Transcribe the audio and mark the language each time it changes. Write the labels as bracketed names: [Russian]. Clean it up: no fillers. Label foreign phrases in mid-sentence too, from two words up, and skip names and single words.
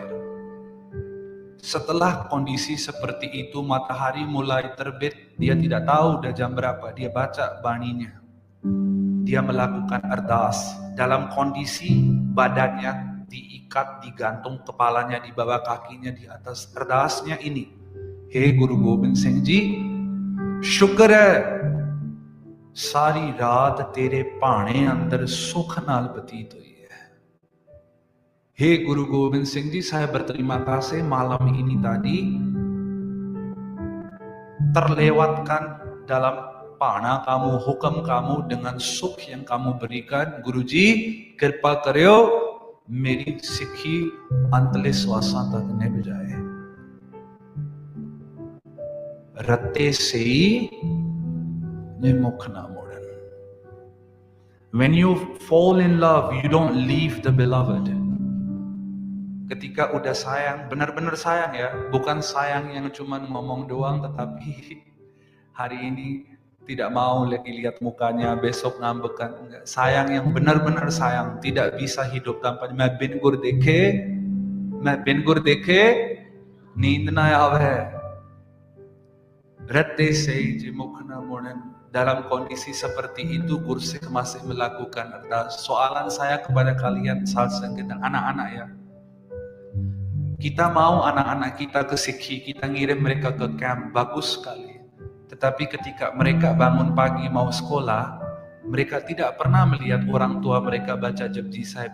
[Indonesian] Setelah kondisi seperti itu, matahari mulai terbit, dia tidak tahu udah jam berapa, dia baca baninya. Dia melakukan ardas dalam kondisi badannya diikat, digantung, kepalanya di bawah, kakinya di atas. Ardasnya ini, [Punjabi] "Hey Guru Gobind Singh Ji, ਸ਼ੁਕਰ ਹੈ ਸਾਰੀ ਰਾਤ ਤੇਰੇ ਭਾਣੇ ਅੰਦਰ ਸੁਖ ਨਾਲ ਬਤੀਤ ਹੋਈ ਹੈ." Hey Guru Gobind Singh Ji, [Indonesian] saya berterima kasih malam ini tadi terlewatkan dalam pana kamu, hukum kamu dengan sukh yang kamu berikan. [Punjabi] Guruji, ਕਿਰਪਾ ਕਰਿਓ ਮੇਰੀ ਸਿੱਖੀ ਅੰਤਲੇ ਸਵਾਸਾਂ ਤੱਕ ਨਿਭ ਜਾਏ. ਰੱਤੇ ਸੇ ਨੇ ਮੁਖ ਨਾ ਮੋੜਨ. [English] When you fall in love, you don't leave the beloved. [Indonesian] Ketika udah sayang, benar-benar sayang ya, bukan sayang yang cuman ngomong doang, tetapi hari ini tidak mau lagi lihat mukanya, besok ngambekan. Enggak. Sayang yang benar-benar sayang, tidak bisa hidup tanpa. [Punjabi] ਮੈਂ ਬਿਨ ਗੁਰ ਦੇਖੇ ਨੀਂਦ ਨਾ ਆਵੇ. ਰੱਤੇ ਸੇਈ ਜੇ ਮੁਖ ਨਾ ਮੋੜਨ. [Indonesian] Dalam kondisi seperti itu, Gursik masih melakukan ardas. Soalan saya kepada kalian, sahabat dan anak-anak ya, kita mau anak-anak kita ke Sikhi, kita ngirim mereka ke camp, bagus sekali. Tetapi ketika mereka bangun pagi mau sekolah, mereka tidak pernah melihat orang tua mereka baca Japji Sahib.